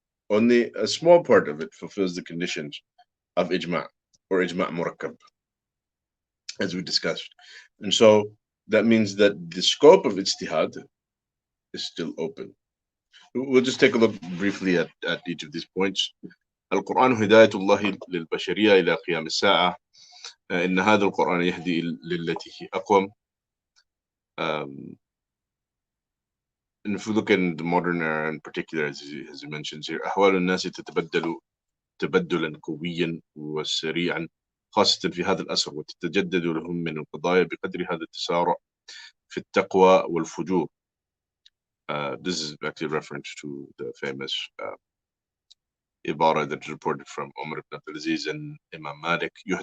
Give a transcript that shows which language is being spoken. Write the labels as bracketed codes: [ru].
[en] Only a small part of it fulfills the conditions of ijma or ijma murakkab, as we discussed. And so that means that the scope of ijtihad is still open. We'll just take a look briefly at each of these points. [ar] القرآن هداية الله للبشرية إلى قيام الساعة. إن هذا القرآن يهدي للتي هي أقوم. [en] And if we look in the modern era in particular, as he mentions here, [ar] أحوال الناس تتبدل تبدلا قويا وسريعا، خاصة في هذا الأسر، وتتجدد لهم من القضايا بقدر هذا التسارع في التقوى والفجور. [en] This is actually a reference to the famous ibara that is reported from Umar ibn Abdul Aziz and Imam Malik.